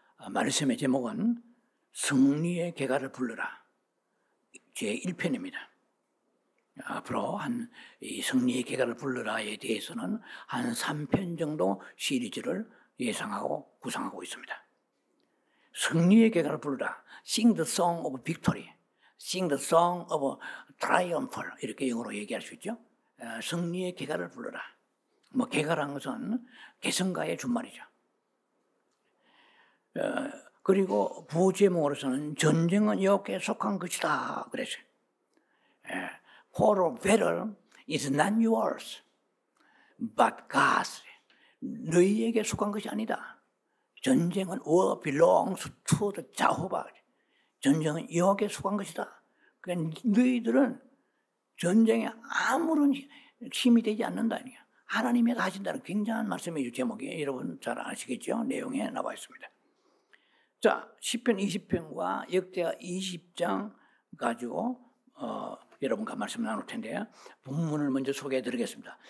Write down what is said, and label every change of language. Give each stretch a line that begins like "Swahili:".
Korean: 말씀의 제목은 승리의 계가를 불러라 제1편입니다. 앞으로 이 승리의 계가를 불러라에 대해서는 한 3편 정도 시리즈를 예상하고 구상하고 있습니다. 승리의 계가를 불러라,
English: Sing the Song of Victory, Sing the Song of Triumphal,
Korean: 이렇게 영어로 얘기할 수 있죠. 승리의 계가를 불러라. 계가라는 것은 개성가의 준말이죠. 그리고 부제목으로서는 전쟁은 여호와께 속한 것이다 그랬어요.
English: For the battle is not yours, but God's.
Korean: 너희에게 속한 것이 아니다. 전쟁은
English: war belongs to the Jehovah.
Korean: 전쟁은 여호와께 속한 것이다. 그러니까 너희들은 전쟁에 아무런 힘이 되지 않는다. 하나님이 하신다는 굉장한 말씀이죠. 제목이 여러분 잘 아시겠죠? 내용에 나와 있습니다. 자, 시편 20편과 역대하 20장 가지고 여러분과 말씀 나눌 텐데 본문을 먼저 소개해 드리겠습니다.